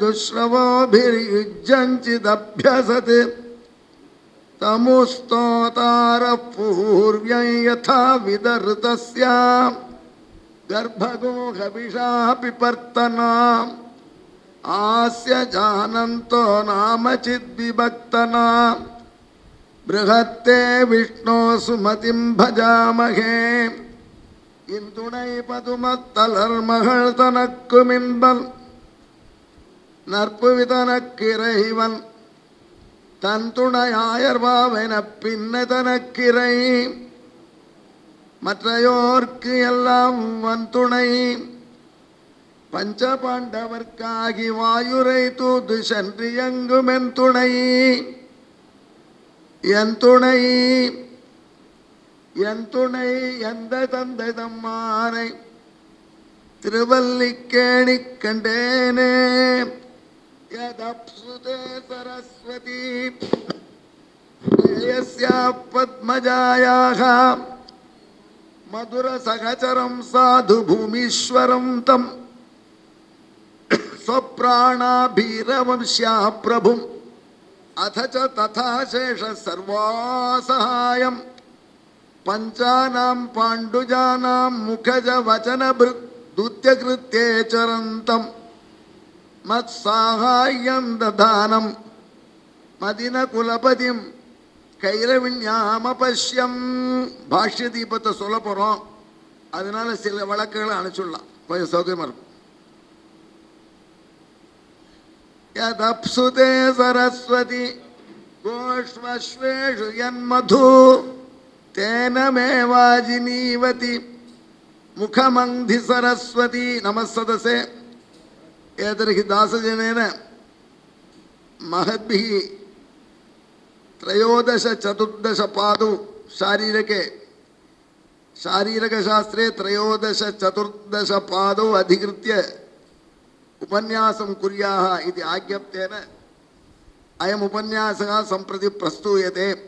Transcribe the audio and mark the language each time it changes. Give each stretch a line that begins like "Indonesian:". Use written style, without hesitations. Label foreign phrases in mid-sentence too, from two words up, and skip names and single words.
Sanskrit: दुष्श्रवोभिर्युज्यञ्चिदभ्यसत् तमुस्तोतारः पूर्व्यं यथा विदर्तस्य गर्भगो हविषा पिपर्तना आस्य जानन्तो नाम चिद्विभक्तना बृहत्ते विष्णो सुमतिं भजामहे।
Tamil: இன்துணை பதுமத்தலர்மகள் தனக்குமின்பன் நற்புவிதனக்கிறைவன் தன் துணையாயர்வாவென பின்னதனக்கிறை மற்றையோர்க்கு எல்லாம் வன் துணை பஞ்ச பாண்டவர்க்காகி வாயுரை தூது சென்று எங்கும் என் துணை என் துணை என் துணை எந்த தந்தை தம்மானை திருவல்லிக்கேணி கண்டேனே
Sanskrit: यदप्सुते सरस्वती यस्याः पद्मजायाः मधुरसहचरं साधु भूमीश्वरं तं स्वप्राणाभीरवंश्याः प्रभुम् अथ च तथा शेष सर्वासहायं पञ्चानां पाण्डुजानां मुखज वचनभृद्दूत्यकृत्ये चरन्तम् मत्साहाय्यं ददानं मदिन कुलपतिं கைரவிண்யாமபஷ்யம்.
Tamil: பாஷ்ய தீபத்தை சொல்ல போகிறோம், அதனால சில வழக்குகளை அனுப்பிச்சுடலாம், கொஞ்சம் சௌகரியமாக இருக்கும்.
Sanskrit: यदप्सुते सरस्वति गोष्वश्वेषु यन्मधु तेनमेवाजिनीवति मुखमङ्क्षि सरस्वति नमस्ते. एतर्हि दासजनेन महद्भिः 13-14 पादौ शारीरकशास्त्रे 13-14 पादौ अधिकृत्य उपन्यासं कुर्याः इति आज्ञप्तेन अयम् उपन्यासः सम्प्रति प्रस्तूयते।